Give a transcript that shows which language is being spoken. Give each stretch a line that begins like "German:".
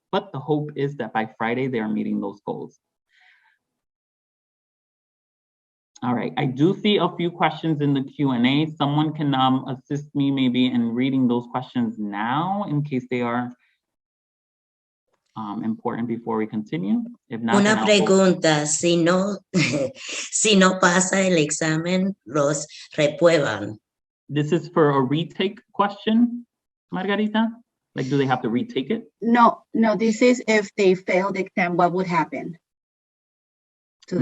English: But the hope is that by Friday they are meeting those goals. All right, I do see a few questions in the Q&A. Someone can assist me maybe in reading those questions now in case they are important before we continue. If not,
Spanish: una pregunta, si no pasa el examen, los reprueban.
English: This is for a retake question, Margarita? Like, do they have to retake it? No, this is if they fail the exam, what would happen to the